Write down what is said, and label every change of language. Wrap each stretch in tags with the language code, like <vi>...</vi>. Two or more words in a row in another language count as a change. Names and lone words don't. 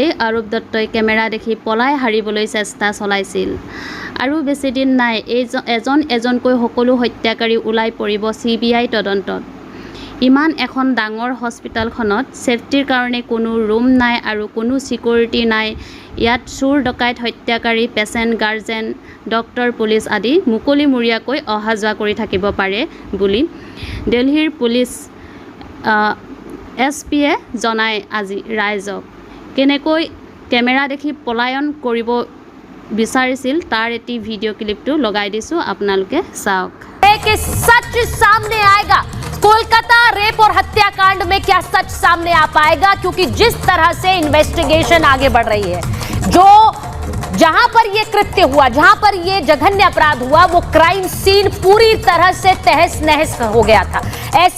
<as>আৰুপ দত্তই কেমেৰা দেখি পলাই হাৰিবলৈ চেষ্টা চলাইছিল আৰু বেছি দিন নাই এজনকৈ সকলো হত্যাকাৰী ওলাই পৰিব CBI তদন্তত ইমান এখন ডাঙৰ হস্পিটালখনত সেফটিৰ কাৰণে কোনো ৰুম নাই আৰু কোনো সিকিউৰিটি নাই ইয়াত চুৰ ডকাইত হত্যাকাৰী পেচেণ্ট গাৰ্জেন ডক্টৰ পুলিচ আদি মুকলিমূৰীয়াকৈ অহা যোৱা কৰি থাকিব পাৰে বুলি দিল্লীৰ পুলিচ SPয়ে জনাই আজি ৰাইজক কেনেকৈ কেমেৰা দেখি পলায়ন কৰিব বিচাৰিছিল তাৰ এটি</as> <en>video clip</en> <as>লগাই দিছো আপোনালোকে চাওক</as> <hi>कि सच सामने आएगा कोलकाता रेप और हत्याकांड में क्या सच सामने आ पाएगा क्योंकि जिस तरह से इन्वेस्टिगेशन आगे बढ़ रही है जो जहां पर ये कृत्य हुआ जहां पर ये जघन्य अपराध हुआ वो क्राइम सीन पूरी तरह से तहस नहस हो गया था ऐसे</hi>